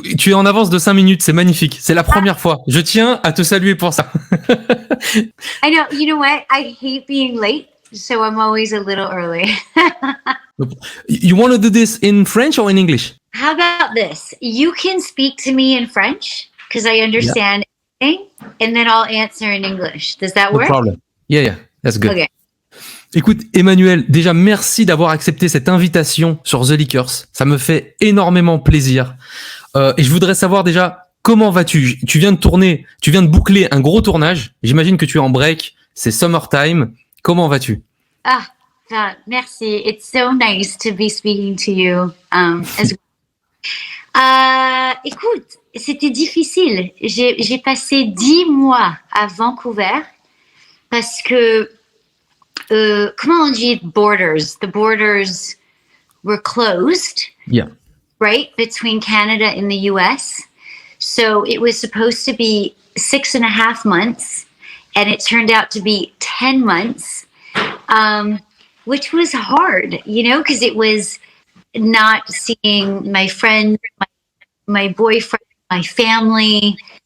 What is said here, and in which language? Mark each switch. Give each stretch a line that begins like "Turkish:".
French: Tu es en avance de 5 minutes, c'est magnifique. C'est la première fois. Je tiens à te saluer pour ça.
English: I know, you know what? I hate being late, so I'm always a little early. You want to do this in French or in English? How about this? You can speak to me in French, because I understand everything, and then I'll answer in English. Does that work? No problem. Yeah, that's good. Okay.
French: Écoute, Emmanuelle, déjà merci d'avoir accepté cette invitation sur The Likers. Ça me fait énormément plaisir. Et je voudrais savoir déjà, comment vas-tu? Tu viens de boucler un gros tournage. J'imagine que tu es en break. C'est summertime. Comment vas-tu? Merci.
English: It's so nice to be speaking to you as well.
French: Écoute, c'était difficile. J'ai passé 10 mois à Vancouver parce que comment on dit borders?
English: The borders were closed. Yeah. Right? Between Canada and the US. So it was supposed to be 6.5 months, and it turned out to be 10 months, which was hard, because it was not seeing my friends, my boyfriend, my family.